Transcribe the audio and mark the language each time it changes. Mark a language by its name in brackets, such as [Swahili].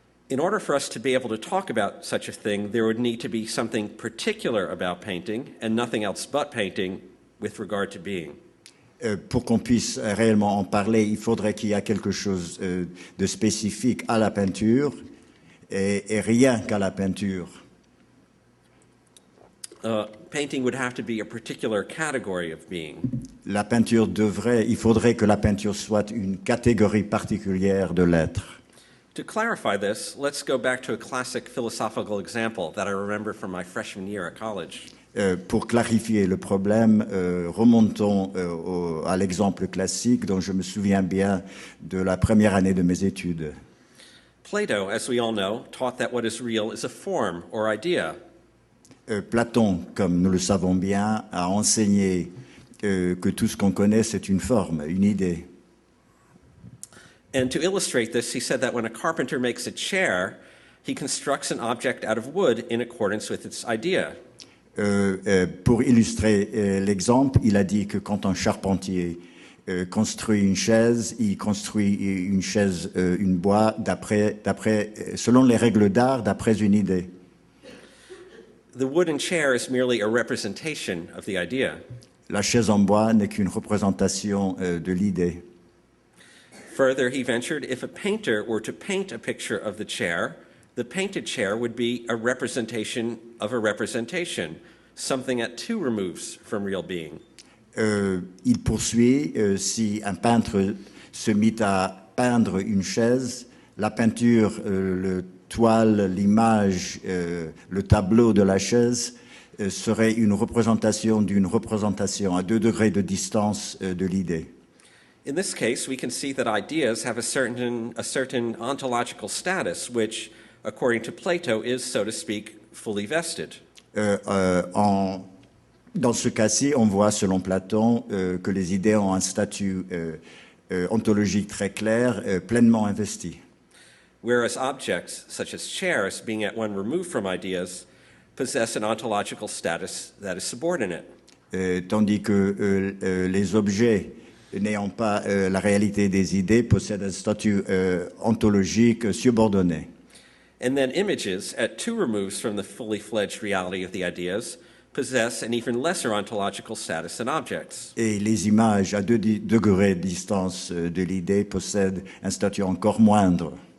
[English] In order for us to be able to talk about such a thing, there would need to be something particular about painting and nothing else but painting with regard to being. [French] Pour qu'on puisse réellement en parler, il faudrait qu'il y ait quelque chose de spécifique à la peinture et rien qu'à la peinture. [English] Painting would have to be a particular category of being. [French] Il faudrait que la peinture soit une catégorie particulière de l'être. [English] To clarify this, let's go back to a classic philosophical example that I remember from my freshman year at college. [French] Pour clarifier le problème, remontons à l'exemple classique dont je me souviens bien de la première année de mes études. [English] Plato, as we all know, taught that what is real is a form or idea. [French] Platon, comme nous le savons bien, a enseigné que tout ce qu'on connaît, c'est une forme, une idée. [English] And to illustrate this, he said that when a carpenter makes a chair, he constructs an object out of wood in accordance with its idea. [French] Pour illustrer l'exemple, il a dit que quand un charpentier construit une chaise, il construit une chaise, une bois, selon les règles d'art, d'après une idée. [English] The wooden chair is merely a representation of the idea. [French] La chaise en bois n'est qu'une représentation de l'idée. [English] Further, he ventured, if a painter were to paint a picture of the chair, the painted chair would be a representation of a representation, something at two removes from real being. [French] Il poursuit, si un peintre se mit à peindre une chaise, la peinture, le toile, l'image, le tableau de la chaise serait une représentation d'une représentation à 2 degrés de distance de l'idée. [English] In this case, we can see that ideas have a certain ontological status, which, according to Plato, is, so to speak, fully vested. [French] Dans ce cas-ci, on voit, selon Platon, que les idées ont un statut ontologique très clair, pleinement investi. [English] Whereas objects, such as chairs, being at one remove from ideas, possess an ontological status that is subordinate. [French] Tandis que les objets n'ayant pas la réalité des idées possèdent un statut ontologique subordonné. [English] And then images, at two removes from the fully fledged reality of the ideas, possess an even lesser ontological status than objects. [French] Et les images à 2 degrés de distance de l'idée possèdent un statut encore moindre.